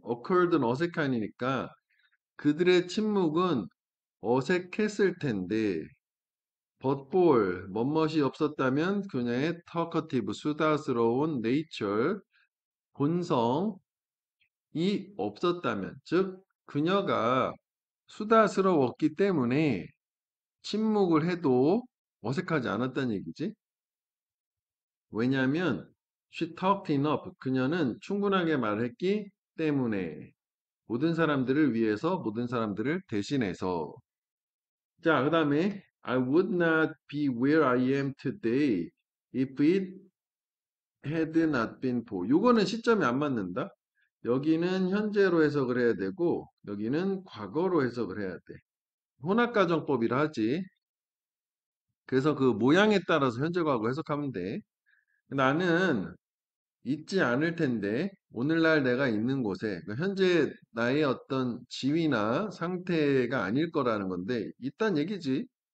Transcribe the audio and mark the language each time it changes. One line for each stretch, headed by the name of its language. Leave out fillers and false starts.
Korean: occurred는 어색한이니까 그들의 침묵은 어색했을 텐데 벗볼, 멋멋이 없었다면 그녀의 talkative, 수다스러운 nature, 본성이 없었다면, 즉 그녀가 수다스러웠기 때문에 침묵을 해도 어색하지 않았다는 얘기지. 왜냐하면
English: she talked enough,
Korean: 그녀는 충분하게 말했기 때문에 모든 사람들을 위해서, 모든 사람들을 대신해서. 자, 그 다음에
English: I would not be where I am today if it had not been for.
Korean: 요거는 시점이 안 맞는다. 여기는 현재로 해석을 해야 되고 여기는 과거로 해석을 해야 돼. 혼합가정법이라 하지. 그래서 그 모양에 따라서 현재 과거 해석하면 돼. 나는 있지 않을 텐데 오늘날 내가 있는 곳에 그러니까 현재 나의 어떤 지위나 상태가 아닐 거라는 건데 있단 얘기지.